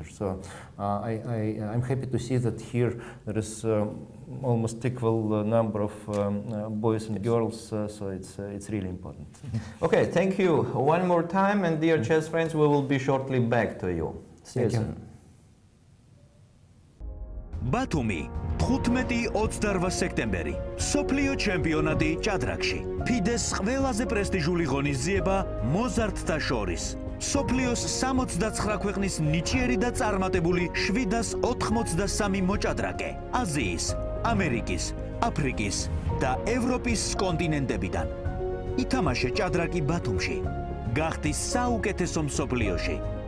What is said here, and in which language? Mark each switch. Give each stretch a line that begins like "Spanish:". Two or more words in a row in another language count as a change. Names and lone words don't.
English: So I'm happy to see that here there is almost equal number of boys and girls. So it's really important. Okay, thank you one more time, and dear chess friends, we will be shortly back to you. See you soon.
Georgian: ბათუმი 15-28 სექტემბერი სოფლიო ჩემპიონატი ჭადრაკში ფიდეს ყველაზე პრესტიჟული ღონისძიება მოზარდთა შორის სოფლიოს 69 ქვეყნის ნიჭიერი და წარმატებული 783 მოჭადრაკე აზიის, ამერიკის, აფრიკის და ევროპის კონტინენტებიდან ითამაშე ჭადრაკი ბათუმში გახდი საუკეთესო მსოფლიოში